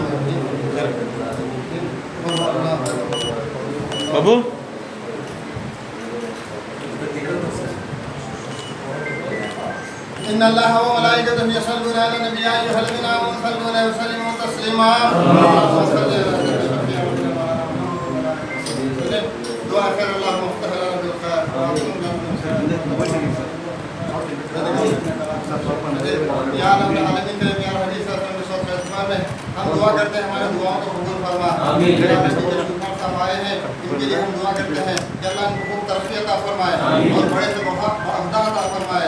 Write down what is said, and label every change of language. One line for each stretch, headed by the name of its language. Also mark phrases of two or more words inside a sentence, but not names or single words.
Arabic: ಬಾಬು إن الله وملائكته يصلون على النبي يا أيها الذين آمنوا صلوا عليه وسلموا تسليما دعاء خير الله مفتح لنا بالخير या रब العالمين
Hindi: तेरे प्यारे हदीस और सुन्नत के इस्तेमाल में हम दुआ करते हैं हमारे दुआओं को कबूल फरमा। आमीन। साहब आए हैं इनके लिए हम दुआ करते हैं कि अल्लाह इनको खूब तरक्की अता फरमाए और बड़े से बहुत अहदा अता फरमाए।